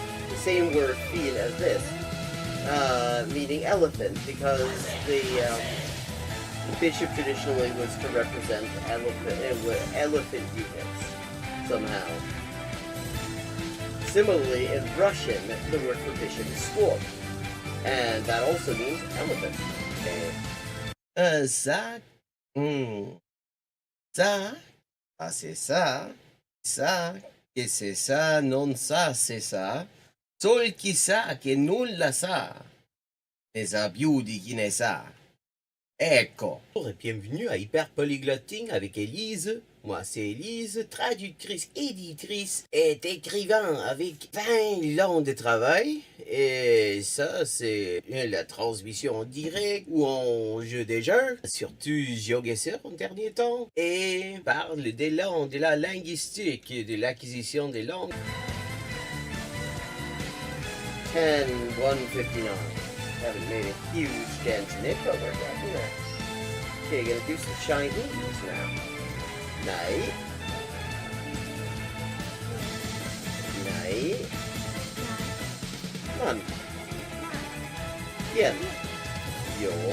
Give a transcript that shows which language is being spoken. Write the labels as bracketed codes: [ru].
[en] The same word fil as this. Meaning elephant, because the bishop traditionally was to represent elephant units somehow. Similarly, in Russian, the word for bishop is squab, and that also means elephant. Okay. [fr] Ça, ça, ah c'est ça, que c'est ça, non ça, c'est ça. [it] Sol chi sa che nulla sa, ne sa più di chi ne sa. Ecco. [fr] Bonjour et bienvenue à Hyper Polyglotting avec Élise. Moi c'est Élise, traductrice, éditrice et écrivain avec 20 ans de travail. Et ça c'est la transmission en direct ou en jeu des jeux, surtout GeoGuessr en dernier temps. Et parle des langues, de la linguistique et de l'acquisition des langues. 10-159. [en] Haven't made a huge dent in it, but we're getting there. Okay, gonna do some Chinese now. Nei. Nei. Man. Yen. Yo.